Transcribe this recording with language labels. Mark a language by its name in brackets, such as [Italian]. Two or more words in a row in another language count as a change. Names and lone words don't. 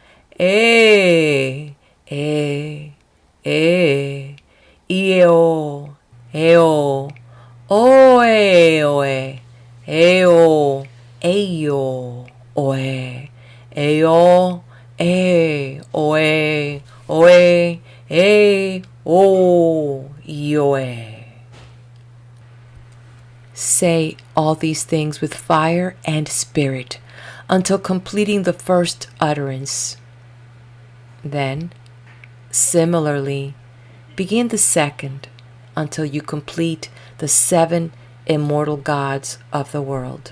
[English] eo, eo, oe, oe, eo, eio, oe, eo, oe, oe, o, ioe. Say all these things with fire and spirit until completing the first utterance. Then, similarly, begin the second until you complete the 7 immortal gods of the world.